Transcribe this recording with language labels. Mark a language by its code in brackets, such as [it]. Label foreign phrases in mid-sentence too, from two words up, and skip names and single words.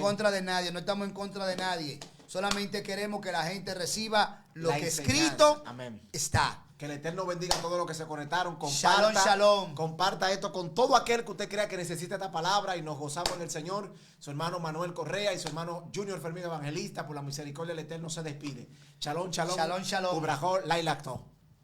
[es] contra de nadie, no estamos en contra de nadie. Solamente queremos que la gente reciba lo La que enseñanza. escrito Amén. está. Que el Eterno bendiga a todos los que se conectaron. [he] שלום, שלום. [es] Comparta esto con todo aquel que usted crea que necesita esta palabra y nos gozamos en el Señor. Su hermano Manuel Correa y su hermano Junior Fermín Evangelista, por la misericordia del Eterno, se despide. [he] שלום, שלום. שלום, שלום. Ubrajó, Lailacto.